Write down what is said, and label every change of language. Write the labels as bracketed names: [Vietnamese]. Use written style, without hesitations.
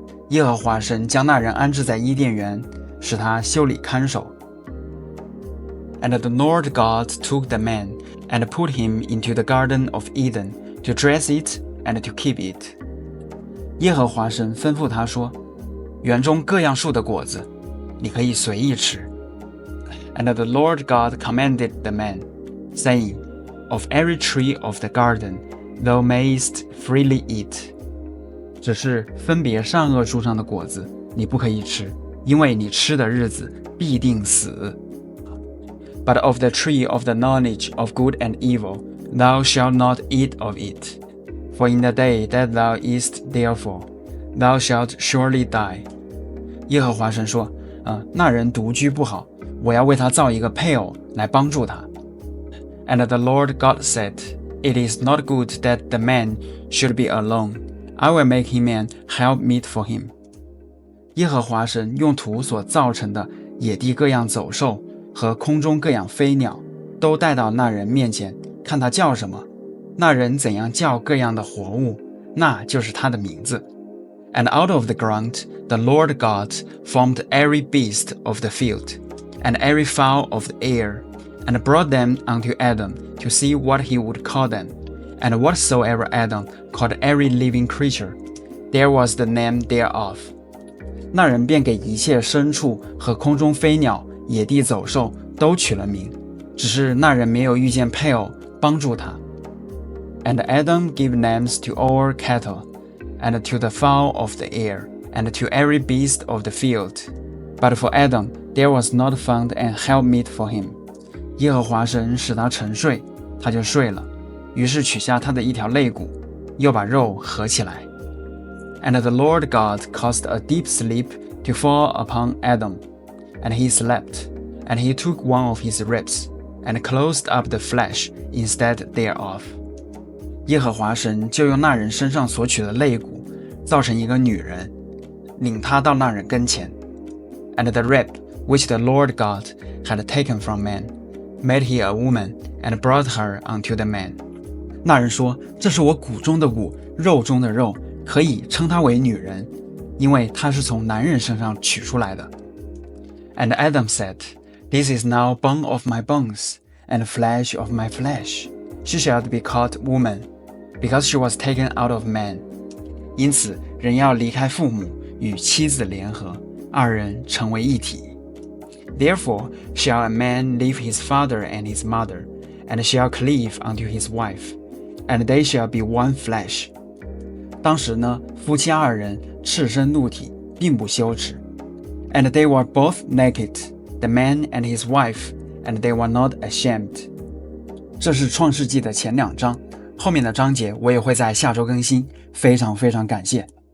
[Chinese] 耶和华神将那人安置在伊甸园，使他修理看守。 [English] And the Lord God took the man and put him into the garden of Eden to dress it and to keep it. [Chinese] 耶和华神吩咐他说：园中各样树的果子，你可以随意吃。 [English] And the Lord God commanded the man, saying, Of every tree of the garden thou mayest freely eat. [Chinese] 只是分别善恶树上的果子，你不可以吃，因为你吃的日子必定死。 [English] But of the tree of the knowledge of good and evil, thou shalt not eat of it. For in the day that thou eatest therefore, thou shalt surely die. [Chinese] 耶和华神说，那人独居不好，我要为他造一个配偶来帮助他。 [English] And the Lord God said, It is not good that the man should be alone. I will make him an helpmeet for him. [Chinese] 耶和华神用土所造成的野地各样走兽和空中各样飞鸟，都带到那人面前，看他叫什么。那人怎样叫各样的活物，那就是他的名字。 [English] And out of the ground the Lord God formed every beast of the field, and every fowl of the air, and brought them unto Adam to see what he would call them. And whatsoever Adam called every living creature, there was the name thereof. [Chinese] 那人便给一切牲畜和空中飞鸟、野地走兽都取了名，只是那人没有遇见配偶帮助他。 [English] And Adam gave names to all cattle, and to the fowl of the air, and to every beast of the field. But for Adam, there was not found an helpmeet for him. [Chinese] 耶和华神使他沉睡，他就睡了，于是取下他的一条肋骨，又把肉合起来。 [English] And the Lord God caused a deep sleep to fall upon Adam, and he slept, and he took one of his ribs, and closed up the flesh instead thereof. [Chinese] 耶和华神就用那人身上所取的肋骨，造成一个女人，领他到那人跟前。 [English] And the rib which the Lord God had taken from man, made he a woman, and brought her unto the man. [Chinese] 那人说：“这是我骨中的骨，肉中的肉，可以称她为女人，因为她是从男人身上取出来的。” [English] And Adam said, This is now bone of my bones, and flesh of my flesh. She shall be called woman, because she was taken out of man. [Chinese] 因此，人要离开父母，与妻子联合，二人成为一体。 [English] Therefore shall a man leave his father and his mother, and shall cleave unto his wife, and they shall be one flesh. [Chinese] 当时呢，夫妻二人赤身露体，并不羞耻。 [English] And they were both naked, the man and his wife, and they were not ashamed. [Chinese] 这是创世纪的前2章，后面的章节我也会在下周更新，非常感谢。